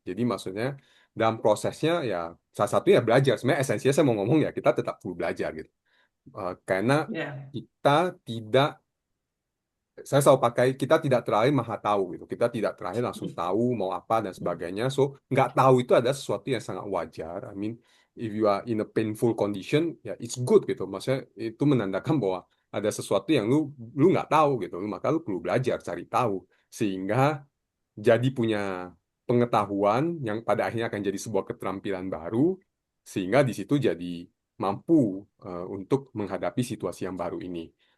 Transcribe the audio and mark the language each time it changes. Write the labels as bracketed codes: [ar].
[id] Jadi maksudnya dalam prosesnya ya salah satunya belajar. Sebenarnya esensinya saya mau ngomong ya kita tetap perlu belajar gitu. Karena kita tidak, saya selalu pakai, kita tidak terakhir maha tahu gitu. Kita tidak terakhir langsung tahu mau apa dan sebagainya. So nggak tahu itu ada sesuatu yang sangat wajar. [en] I mean, if you are in a painful condition, ya it's good gitu. [id] Maksudnya itu menandakan bahwa ada sesuatu yang lu nggak tahu gitu. Maka lu perlu belajar, cari tahu, sehingga jadi punya pengetahuan yang pada akhirnya akan jadi sebuah keterampilan baru, sehingga di situ jadi mampu untuk menghadapi situasi yang baru ini.